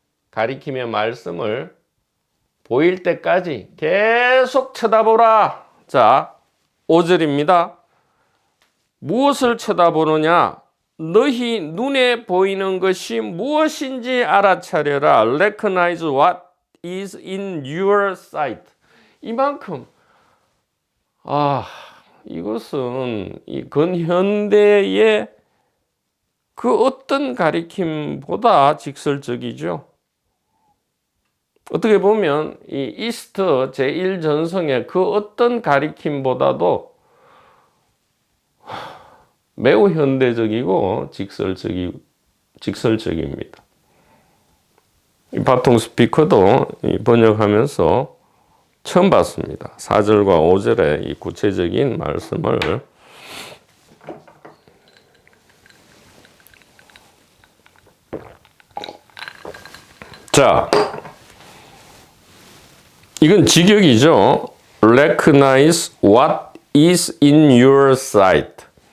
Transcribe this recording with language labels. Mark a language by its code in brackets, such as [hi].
[ko] 가리킴의 말씀을 보일 때까지 계속 쳐다보라. 자, 5절입니다. 무엇을 쳐다보느냐? 너희 눈에 보이는 것이 무엇인지 알아차려라. [en] Recognize what is in your sight. [ko] 이만큼 이것은 이 근현대의 그 어떤 가리킴보다 직설적이죠. 어떻게 보면 이 이스터 제1전성의 그 어떤 가리킴보다도 매우 현대적이고 직설적입니다. 이 바통 스피커도 번역하면서 처음 봤습니다. 4절과 5절의 이 구체적인 말씀을 자, 이건 직역이죠. [en] Recognize what is in your sight.